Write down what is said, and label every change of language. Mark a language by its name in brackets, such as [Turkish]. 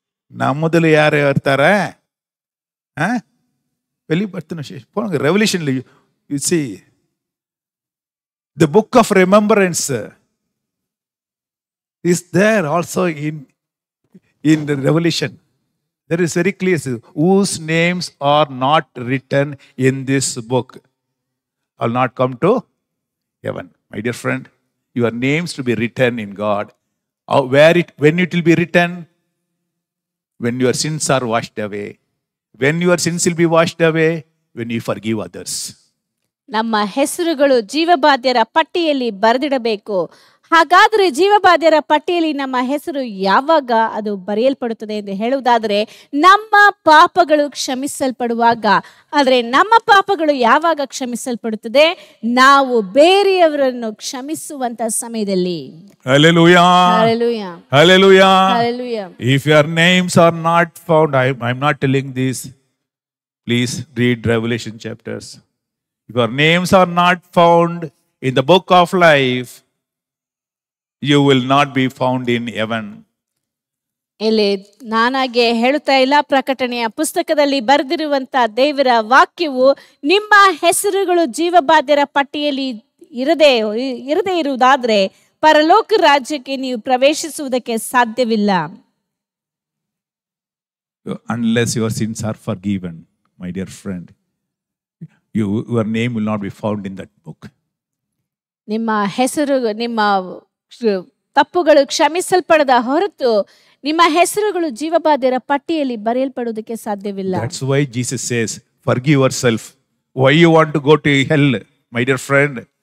[Kannada] ನಮ್ಮದಲ್ಲಿ ಯಾರು ಇರ್ತಾರೆ? ಎಲ್ಲಿ ಬರ್ತಾನೆ? [English] Revelation you see the book of remembrance is there also in the Revelation. There is very clear, whose names are not written in this book will not come to heaven. My dear friend, your names to be written in God. When it will be written? When your sins are washed away. When your sins will be washed away? When you forgive others. [Kannada] ನಮ್ಮ ಹೆಸರುಗಳು ಜೀವಬಾಧ್ಯರ ಪಟ್ಟಿಯಲ್ಲಿ ಬರೆದಿಡಬೇಕು. ಹಾಗಾದರೆ ಜೀವಬಾಧ್ಯರ ಪಟ್ಟಿಯಲ್ಲಿ ನಮ್ಮ ಹೆಸರು ಯಾವಾಗ ಅದು ಬರೆಯಲ್ಪಡುತ್ತದೆ ಎಂದು ಹೇಳುವುದಾದರೆ, ನಮ್ಮ ಪಾಪಗಳು ಕ್ಷಮಿಸಲ್ಪಡುವಾಗ. ಆದರೆ ನಮ್ಮ ಪಾಪಗಳು ಯಾವಾಗ ಕ್ಷಮಿಸಲ್ಪಡುತ್ತದೆ? ನಾವು ಬೇರೆಯವರನ್ನು ಕ್ಷಮಿಸುವಂತ ಸಮಯದಲ್ಲಿ. [English] Hallelujah. Hallelujah. Hallelujah. Hallelujah. If your names are not found, I'm not telling this. Please read Revelation chapters. If your names are not found in the book of life, you will not be found in heaven. [Kannada] ಇಲ್ಲಿ ನಾನಾಗೆ ಹೇಳುತ್ತಾ ಇಲ್ಲ, ಪ್ರಕಟಣೆಯ ಪುಸ್ತಕದಲ್ಲಿ ಬರೆದಿರುವಂತ ದೇವರ ವಾಕ್ಯವು, ನಿಮ್ಮ ಹೆಸರುಗಳು ಜೀವಬಾಧ್ಯರ ಪಟ್ಟಿಯಲ್ಲಿ ಇರದೇ ಇರುವುದಾದ್ರೆ ಪರಲೋಕ ರಾಜ್ಯಕ್ಕೆ ನೀವು ಪ್ರವೇಶಿಸುವುದಕ್ಕೆ ಸಾಧ್ಯವಿಲ್ಲ. [English] Unless your sins are forgiven, my dear friend, your name will not be found in that book. [Kannada] ನಿಮ್ಮ ಹೆಸರು, ನಿಮ್ಮ ತಪ್ಪುಗಳು ಕ್ಷಮಿಸಲ್ಪಡದ ಹೊರತು ನಿಮ್ಮ ಹೆಸರುಗಳು ಜೀವಬಾಧ್ಯರ ಪಟ್ಟಿಯಲ್ಲಿ ಬರೆಯಲ್ಪಡುವುದಕ್ಕೆ ಸಾಧ್ಯವಿಲ್ಲ. [English] That's why Jesus says, forgive yourself. Why you want to go to hell, my dear friend?